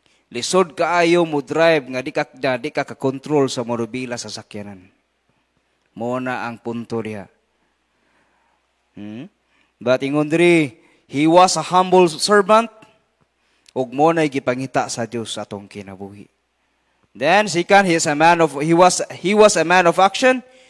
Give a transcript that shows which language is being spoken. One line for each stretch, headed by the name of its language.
Cebuano: Lisod kaayo mo drive nga di ka ka-control sa morobila sa sakyanan. Mo na ang punto diha.
English: But
Cebuano: ingon diri,
English: he was a humble servant
Cebuano: ug mo nay gipangita sa Dios sa atong kinabuhi.
English: Then second, he was a man of action.